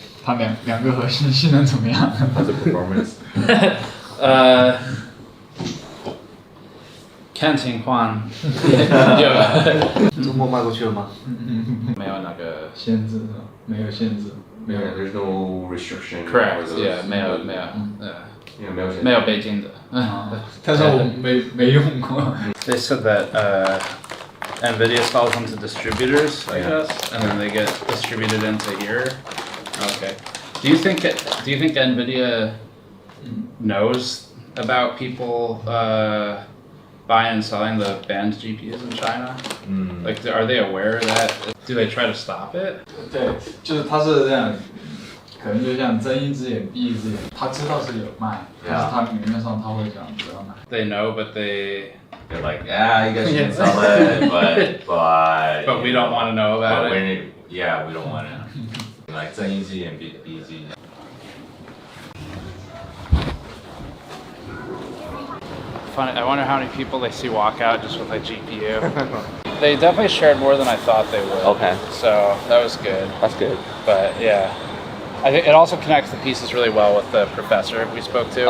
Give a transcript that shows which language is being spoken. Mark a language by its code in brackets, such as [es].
[zh] 它两个核心性能怎么样？它的 performance。看情况。中国卖过去了吗？没有那个限制，没有限制。 [en] Yeah, there's no restriction. Correct. Yeah, [zh] 没有。没有北京的。但是我没用过。 [en] They said that NVIDIA sells them to distributors, I guess, and then they get distributed into here. Okay. Do you think NVIDIA knows about people buying and selling the banned GPUs in China? Like, are they aware of that? Do they try to stop it? [zh] 对，就是他是这样，可能就像睁一只眼闭一只眼，他知道是有卖，但是他明面上他会讲不要卖。 [en] They know, but they're like, you guys can sell it, but we don't want to know about it. We don't want to. [zh] Like 睁一只眼闭一只眼。 [en] Funny, I wonder how many people they see walk out just with a GPU. They definitely shared more than I thought they would. Okay. So that was good. That's good. But yeah, I think it also connects the pieces really well with the professor we spoke to.